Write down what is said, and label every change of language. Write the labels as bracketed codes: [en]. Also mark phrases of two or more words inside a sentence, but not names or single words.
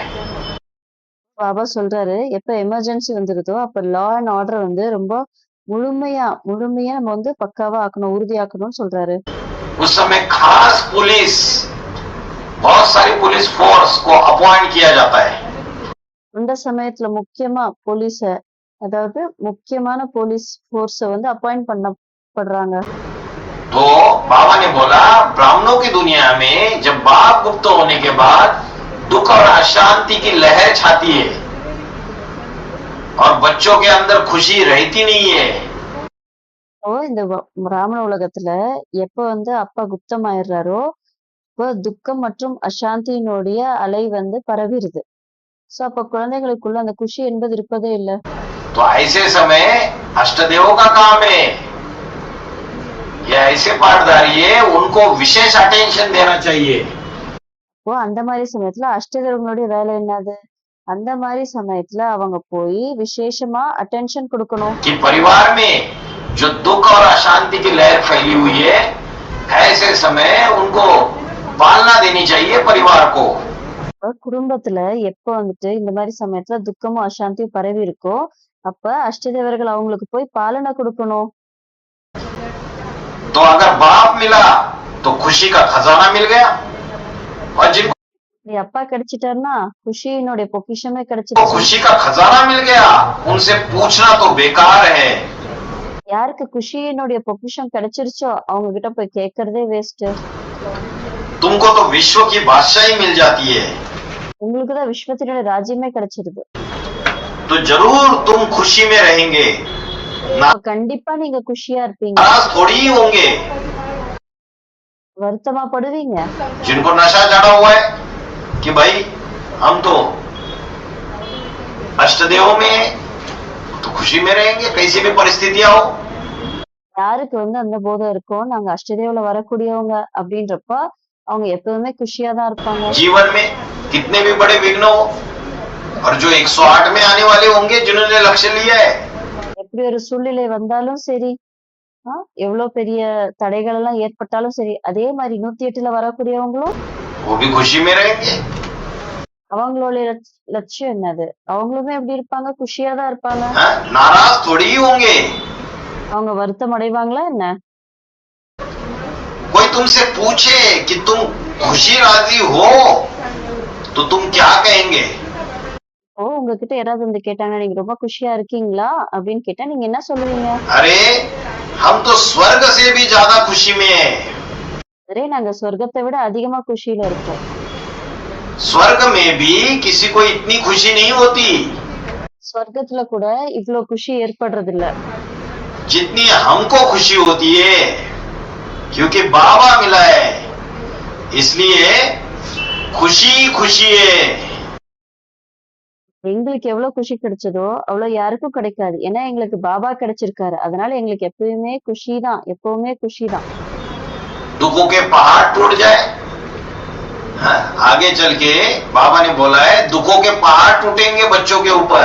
[ta] பாபா சொல்றாரு எப்ப எமர்ஜென்சி வந்துருதோ அப்ப [en] law and order [ta] வந்து ரொம்ப முழுமையா நம்ம வந்து பக்காவா ஆக்கணும், உறுதியாக்கணும்னு சொல்றாரு. [hi] उस समय खास पुलिस, बहुत सारी [en] police force [hi] को अपॉइंट किया जाता है। [ta] அந்த சமயத்துல முக்கியமா அதாவது முக்கியமான [en] police force [ta] வந்து அப்பாயிண்ட் பண்ணப்படுறாங்க. [hi] तो बाबा ने बोला ब्राह्मणों की दुनिया में जब बाप गुप्त होने के बाद दुख और अशांति की लहर छाती है और बच्चों के अंदर खुशी रहती नहीं है। [ta] இந்த பிராமண உலகத்துல எப்ப வந்து அப்பா குப்தமாயிடுறாரோ இப்போ துக்கம் மற்றும் அசாந்தியினுடைய அலை வந்து பரவிடுது. சோ அப்ப குழந்தைகளுக்குள்ள அந்த குஷி என்பது இருப்பதே இல்ல. [hi] तो ऐसे समय अष्टदेवों का काम है, ये ऐसे पाठधारी है, उनको विशेष अटेंशन देना चाहिए। [ta] இப்போ அந்த மாதிரி சமயத்துல அஷ்டதேவர்களுடைய வேலை என்னது? அந்த மாதிரி சமயத்துல அவங்க போய் விசேஷமா அட்டென்ஷன் கொடுக்கணும். [hi] कि परिवार में जो दुख और अशांति की लहर फैली हुई है, ऐसे समय उनको पालना देनी चाहिए परिवार को। [ta] குடும்பத்துல எப்ப வந்துட்டு இந்த மாதிரி சமயத்துல துக்கமும் அசாந்தியும் பரவி இருக்கோ அப்ப அஷ்டதேவர்கள் அவங்களுக்கு போய் பாலனை கொடுக்கணும். [hi] तो अगर बाप मिला तो खुशी का खजाना मिल गया, और जिनको [ta] அப்பா கிடைச்சிட்டாருன்னா குஷியினுடைய பொக்கிஷமே [hi] तो [ta] கிடைச்சிட்டு. [hi] खुशी का खजाना मिल गया, उनसे पूछना तो बेकार है। [ta] யாருக்கு குஷியினுடைய பொக்கிஷம் கிடைச்சிருச்சோ அவங்க கிட்ட போய் கேட்கறதே வேஸ்ட். [hi] तुमको तो विश्व की बादशाही मिल जाती है, [ta] உங்களுக்குதான் விஸ்வத்தினுடைய ராஜ்யமே கிடைச்சிருது. [hi] तो जरूर तुम खुशी में रहेंगे। [ta] அப்ப கண்டிப்பா நீங்க குஷியா இருப்பீங்க. [hi] नाराज थोड़ी ही होंगे। [ta] வருத்தமா படுவீங்க. [hi] जिनको नशा चढ़ा हुआ है कि भाई हम तो अष्टदेव में हैं, तो खुशी में रहेंगे कैसी भी परिस्थितियां हो। [ta] யாருக்கு வந்து அந்த போதம் இருக்கும், நாங்க அஷ்டதேவல வரக்கூடியவங்க அப்படின்றப்ப, அவங்க எப்பவுமே குஷியா தான் இருப்பாங்க. [hi] जीवन में कितने भी बड़े विघ्न हो, और जो 108 में आने वाले होंगे जिन्होंने लक्ष्य लिया है, [ta] எப்படி ஒரு சூழ்நிலை வந்தாலும் சரி, ஆ, எவ்வளவு பெரிய தடைகள் எல்லாம் ஏற்பட்டாலும் சரி, அதே மாதிரி 108ல வரக்கூடியவங்களும் [hi] वो भी खुशी में रहेंगे। [ta] அவங்களுடைய லட்சியம் என்னது? அவங்களுமே எப்படி இருப்பாங்க? குஷியா தான் இருப்பாங்க. [hi] हाँ, नाराज थोड़ी ही होंगे। [ta] அவங்க வருத்தம் அடைவாங்களா என்ன? [hi] कोई तुमसे पूछे कि तुम खुशी राजी हो, तो तुम क्या कहेंगे? [ta] ஓ, உங்ககிட்ட யாராவது வந்து கேட்டாங்க, நீங்க ரொம்ப குஷியா இருக்கீங்களா அப்படின்னு கேட்டா நீங்க என்ன சொல்லுவீங்க? [hi] अरे हम तो स्वर्ग से भी ज्यादा खुशी में हैं। [ta] அரே, நாங்க சொர்க்கத்தை விட அதிகமா குஷியில இருக்கோம். [hi] स्वर्ग में भी किसी को इतनी खुशी नहीं होती [ta] சொர்க்கத்துல கூட இவ்ளோ குஷி ஏற்படுறது இல்ல. [hi] जितनी हमको खुशी होती है, क्योंकि बाबा मिला है, इसलिए खुशी खुशी है। [ta] எங்களுக்கு எவ்வளவு குஷி கிடைச்சதோ அவ்வளவு யாருக்கும் கிடைக்காது. ஏன்னா எங்களுக்கு பாபா கிடைச்சிருக்காரு. அதனால எங்களுக்கு எப்பவுமே குஷி தான், எப்பவுமே குஷி தான். [hi] दुखों के पहाड़ टूट जाए, हाँ, आगे चल के बाबा ने बोला है दुखों के पहाड़ टूटेंगे बच्चों के ऊपर।